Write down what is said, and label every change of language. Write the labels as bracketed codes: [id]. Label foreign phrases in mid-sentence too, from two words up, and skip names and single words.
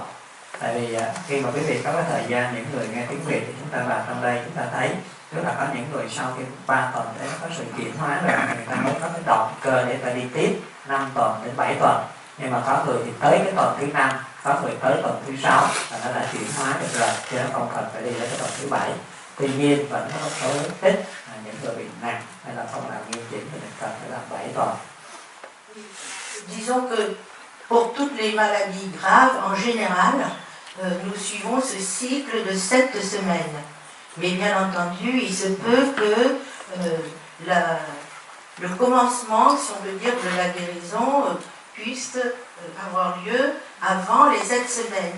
[vi] Tại vì khi mà quý vị có cái thời gian, những người nghe tiếng Việt thì chúng ta vào trong đây chúng ta thấy, tức là có những người sau khi 3 tuần đấy có sự chuyển hóa rồi, người ta mới có cái động cơ để ta đi tiếp 5 tuần đến 7 tuần. Nhưng mà có người thì tới cái tuần thứ 5, có người tới tuần thứ 6 là nó đã chuyển hóa được rồi, chứ nó không cần phải đi đến cái tuần thứ 7. Tuy nhiên vẫn có một số ít những người bị nặng hay là không làm nghiêm chỉnh thì mình cần phải làm 7 tuần. [fr] Disons que pour toutes les maladies graves en général, nous suivons ce cycle de 7 semaines. Mais bien entendu, il se peut que le commencement, si on veut dire, de la guérison puisse avoir lieu avant les 7 semaines.